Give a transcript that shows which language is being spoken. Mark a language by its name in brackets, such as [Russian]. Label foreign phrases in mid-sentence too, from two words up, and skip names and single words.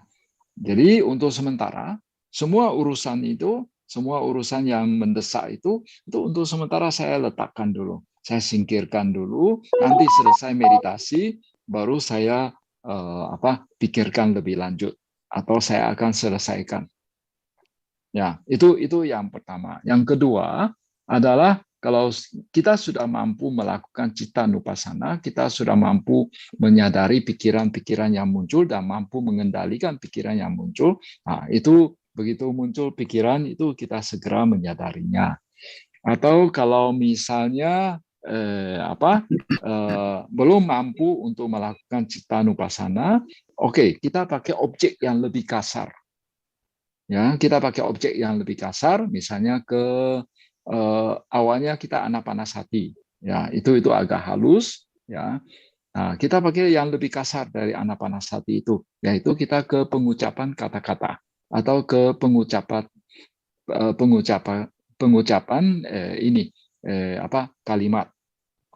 [Indonesian] Jadi untuk sementara semua urusan yang mendesak itu untuk sementara saya letakkan dulu, saya singkirkan dulu. Nanti selesai meditasi baru saya pikirkan lebih lanjut atau saya akan selesaikan. Ya, itu yang pertama. Yang kedua adalah kalau kita sudah mampu melakukan citta nupassana, kita sudah mampu menyadari pikiran-pikiran yang muncul dan mampu mengendalikan pikiran yang muncul. Nah, itu begitu muncul pikiran itu kita segera menyadarinya. Atau kalau misalnya belum mampu untuk melakukan citta nupassana, oke, kita pakai objek yang lebih kasar. Ya, kita pakai objek yang lebih kasar, misalnya awalnya kita anapanasati, ya itu agak halus, ya. Nah, kita pakai yang lebih kasar dari anapanasati itu, yaitu kita ke pengucapan kata-kata atau ke pengucapan kalimat.